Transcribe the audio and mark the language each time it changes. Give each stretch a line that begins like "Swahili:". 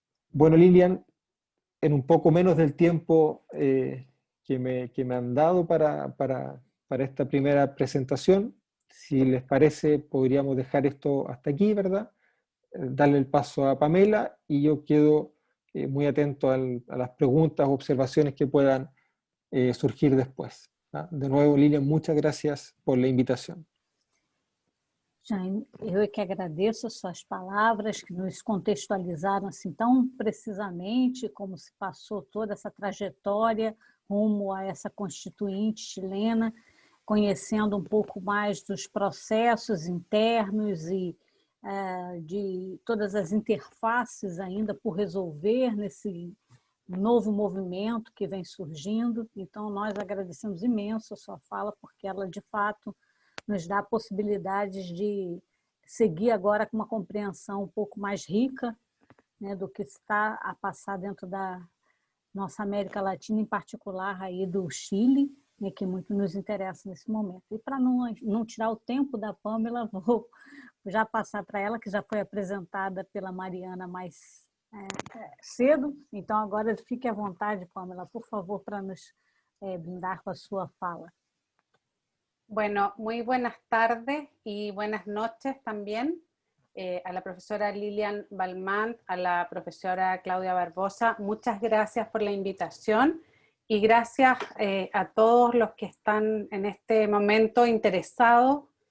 Spanish: Bueno, Lilian, en un poco menos del tiempo que me han dado para esta primera presentación, si les parece, podríamos dejar esto hasta aquí, ¿verdad? Darle el paso a Pamela y yo quedo muy atento a las preguntas o observaciones que puedan surgir después. De nuevo, Lilian, muchas gracias por la invitación.
Portuguese: Jane, eu é que agradeço as suas palavras, que nos contextualizaram assim tão precisamente como se passou toda essa trajetória rumo a essa constituinte chilena, conhecendo um pouco mais dos processos internos e de todas as interfaces ainda por resolver nesse novo movimento que vem surgindo. Então, nós agradecemos imenso a sua fala, porque ela, de fato, nos dá possibilidades de seguir agora com uma compreensão um pouco mais rica, né, do que está a passar dentro da nossa América Latina, em particular aí do Chile, né, que muito nos interessa nesse momento. E para não tirar o tempo da Pamela, vou já passar para ela, que já foi apresentada pela Mariana mais cedo. Então, agora fique à vontade, Pamela, por favor, para nos brindar com a sua fala.
Spanish: Bueno, muy buenas tardes y buenas noches también a la profesora Lilian Balmant, a la profesora Claudia Barbosa. Muchas gracias por la invitación y gracias a todos los que están en este momento interesados